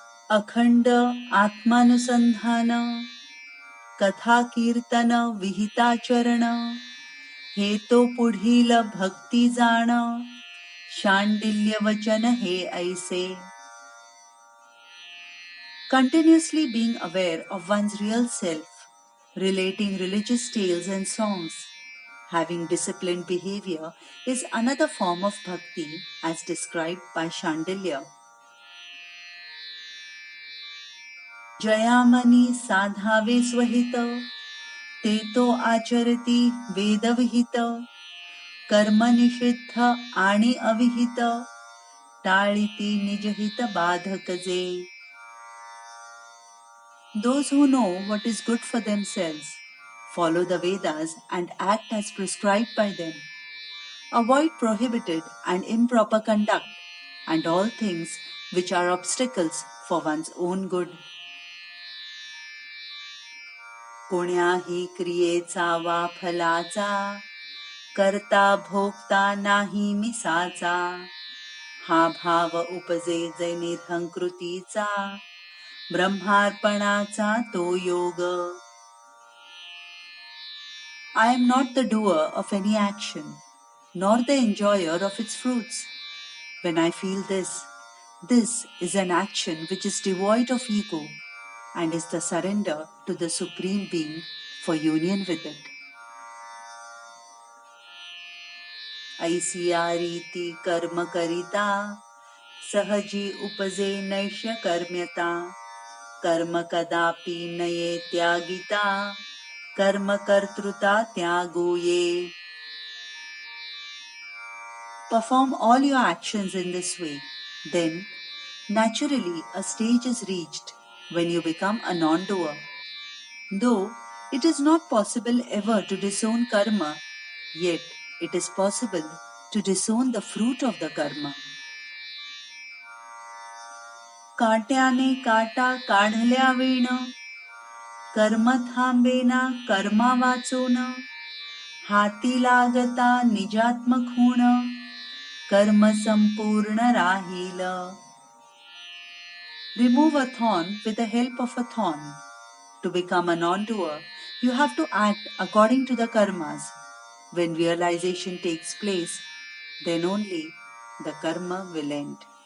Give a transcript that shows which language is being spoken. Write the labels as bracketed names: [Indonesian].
[Marathi] अखंड आत्मानुसंधान कथा कीर्तन विहिताचरण हे तो पुढील भक्ती जाण शांडिल्य वचन हे ऐसे. [English] Continuously being aware of one's real self, relating religious tales and songs, having disciplined behavior is another form of bhakti as described by Shandilya. [Marathi] जयामनी साधावे स्वहित ते तो आचरती वेदविहित कर्म निषिद्ध आणि अविहित टाळिती निजहित बाधक जे. [English] Those who know what is good for themselves, follow the Vedas and act as prescribed by them, avoid prohibited and improper conduct and all things which are obstacles for one's own good. [Marathi] कोण्याही क्रियेचा वा फलाचा करता भोगता नाही मिसाचा हा भाव उपजे जै निरहंकृतीचा ब्रह्मार्पणाचा तो योग. [English] I am not the doer of any action, nor the enjoyer of its fruits. When I feel this is an action which is devoid of ego and is the surrender to the Supreme Being for union with it. [Marathi] ऐसी या रीति कर्म करिता सहजी उपजे नैष्य कर्म्यता कर्म कदापि नये त्यागिता कर्म कर्तृता त्यागो ये. [English] Perform all your actions in this way. Then, naturally, a stage is reached when you become a non-doer. Though it is not possible ever to disown karma, yet it is possible to disown the fruit of the karma. [Marathi] काट्याने काटा काढल्या वेण कर्म थांबेना कर्मा वाचून हाती लागता निजात्मक होण कर्म संपूर्ण राहील. [English] Remove a thorn with the help of a thorn. To become a non-doer, you have to act according to the karmas. When realization takes place, then only the karma will end.